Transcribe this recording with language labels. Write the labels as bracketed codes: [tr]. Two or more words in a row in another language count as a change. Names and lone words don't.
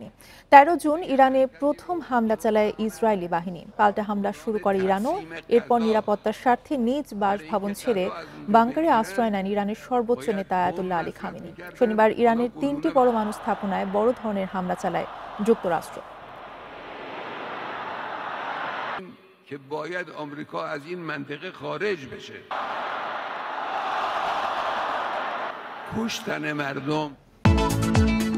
[bn] ১৩ জুন ইরানে প্রথম হামলা চালায় ইসরায়েলি বাহিনী। পাল্টা হামলা শুরু করে ইরানও। এরপর নিরাপত্তার স্বার্থে নিজ বাসভবন ছেড়ে বাংকারে আশ্রয় নেন ইরানের সর্বোচ্চ নেতা আয়াতুল্লাহ আলী খামেনি। শনিবার ইরানের ৩টি পরমাণু স্থাপনায় বড় ধরনের হামলা চালায় যুক্তরাষ্ট্র। [fa] که باید آمریکا از این منطقه خارج بشه. کشتن مردم